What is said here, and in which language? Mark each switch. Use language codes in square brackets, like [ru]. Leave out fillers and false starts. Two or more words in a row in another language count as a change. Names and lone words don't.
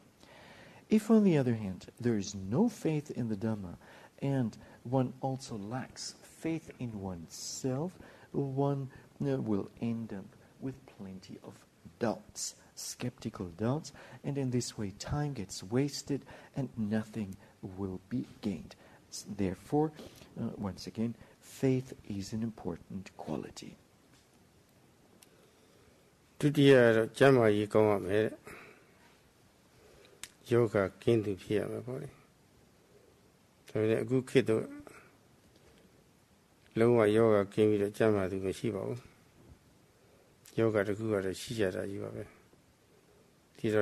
[en] If, on the other hand, there is no faith in the Dhamma, and one also lacks faith in oneself, one will end up with plenty of doubts, skeptical doubts, and in this way time gets wasted and nothing will be gained. Therefore, once again, faith is an important quality. [my] ဒုတိယကတော့ကျမ်းမာရေးကောင်းရမယ်တဲ့ယောဂကင်းသူဖြစ်ရမယ်ပေါ့လေဒါပေမဲ့အခုခေတ်တော့လုံးဝယောဂကင်းပြီးတော့ကျမ်းမာသူမရှိပါဘူးယောဂတစ်ခုကတော့ရှိကြတာကြီးပါပဲဒီတော့